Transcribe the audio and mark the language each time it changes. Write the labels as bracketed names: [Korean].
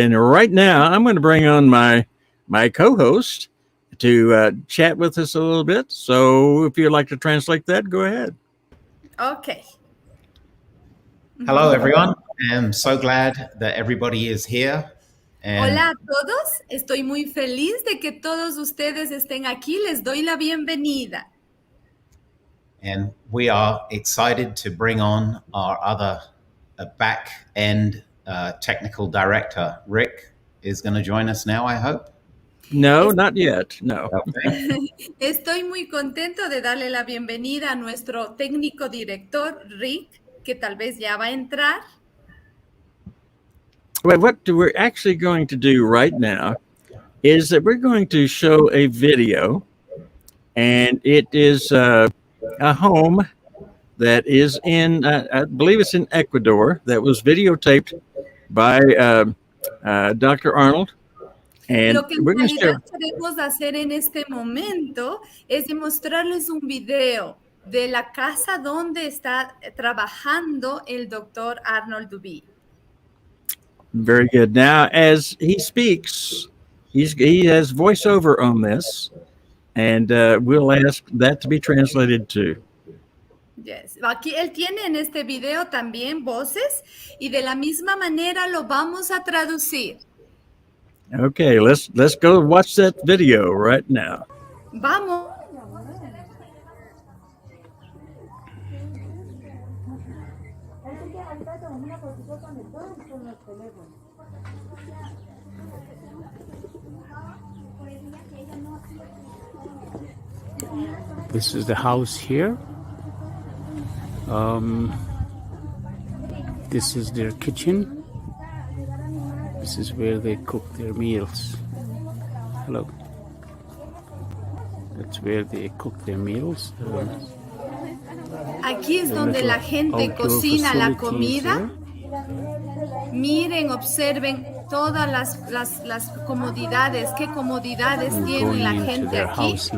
[English] And right now, I'm going to bring on my co-host to chat with us a little bit. So if you'd like to translate that, go ahead. Okay. Hello, everyone. I'm so glad that everybody is here. [Spanish] Hola a todos. Estoy muy feliz de que todos ustedes estén aquí. Les doy la bienvenida. [English] And we are excited to bring on our other back-end technical director. Rick is going to join us now, I hope. No, not yet. No. Okay. [Spanish] Estoy muy contento de darle la bienvenida a nuestro técnico director, Rick, que tal vez ya va a entrar. [English] Well, what we're actually going to do right now is that we're going to show a video, and it is a home that is in, I believe it's in Ecuador, that was videotaped by Dr. Arnold. And [Spanish] lo que en realidad queremos hacer en este momento es demostrarles un video de la casa donde está trabajando el doctor Arnold Duby. [English] Very good. Now, as he speaks, he has voiceover on this, and we'll ask that to be translated too. Yes. [Spanish] Aquí él tiene en este video también voces y de la misma manera lo vamos a traducir. [English] Okay, let's go watch that video right now. [Spanish] Vamos. [English] This is the house here. This is their kitchen. This is where they cook their meals. Hello. That's where they cook their meals. [Spanish] Aquí es donde la gente cocina la comida. Miren, observen todas las comodidades. ¿Qué comodidades tiene la gente aquí?